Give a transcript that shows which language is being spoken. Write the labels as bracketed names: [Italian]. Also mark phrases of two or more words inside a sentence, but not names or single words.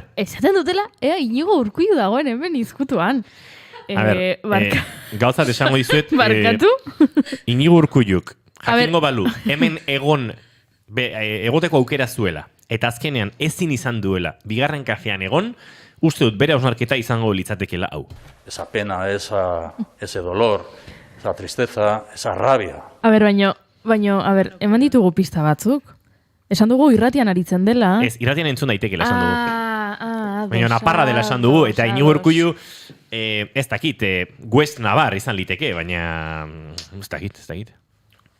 [Basque] Esaten dutela, Inigo Urkullu dagoen hemen izkutuan. Gauzat esango dizuet, Barkatu? Inigo Urkulluk, jakingo balu, hemen egoteko aukera zuela, eta azkenean ezin izan duela, bigarren kafean egon, uste dut bere hausnarketa izango litzatekela hau. [Spanish] Esa pena, ese dolor, esa tristeza, esa rabia. [Basque] Baina, eman ditugu pista batzuk. Esan dugu irratian aritzen dela. Ez, irratian entzun daitekela esan dugu. Baina naparra dela esan dugu, eta Inigo Urkullu, ez dakit, West Navar izan liteke, baina ez dakit.